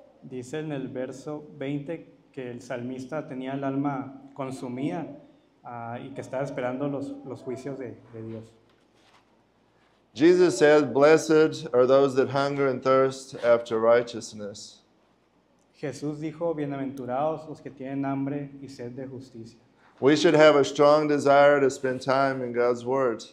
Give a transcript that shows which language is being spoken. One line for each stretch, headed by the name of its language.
Spanish: Dice en el verso 20 que el salmista tenía el alma consumida y que estaba esperando los juicios de Dios.
English: Jesus said, "Blessed are those that hunger and thirst after righteousness."
Spanish: Jesús dijo, bienaventurados los que tienen hambre y sed de justicia.
English: We should have a strong desire to spend time in God's Word.